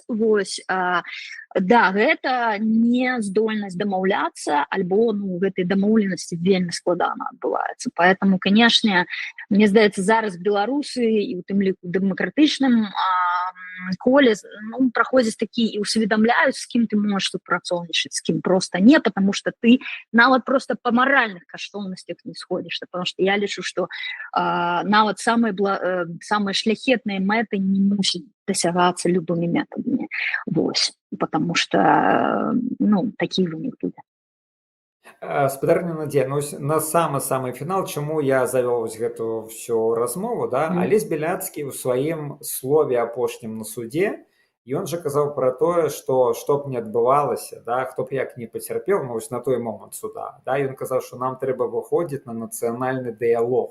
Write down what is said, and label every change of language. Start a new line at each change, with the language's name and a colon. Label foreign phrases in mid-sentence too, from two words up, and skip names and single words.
Belarusian: Вось, да, гэта не здольнасць дамаўляцца, альбо, ну, гэтай дамоўленасці вельмі складана адбываецца.
Russian: Поэтому, конечно,
Belarusian: мне здаецца, зараз беларусы, і ў тым ліку дэмакратычным коле, ну, праходзяць такі і усведамляюць, з кім ты можаш супрацоўнічаць, з кім проста не,
Russian: потому что
Belarusian: ты нават просто па маральных каштоўнасцях не сходзішся,
Russian: потому что
Belarusian: я лічу, што нават самыя шляхетныя мэты не мусяць дасягацца любымі метадамі. Вось.
Russian: Потому что,
Belarusian: ну, такі вынік будзе. Спадарня Надзея, ну, на самы фінал, чаму я завёў вось гэту всю размову, да? Алесь Бяляцкі ў сваім слове апошнім на судзе, ён жа казаў пра тое, што б не адбывалася, да, хто б як не пацярпеў, ну, вось на той момант суда, да, ён казаў, што нам трэба выходзіць на нацыянальны дыялог.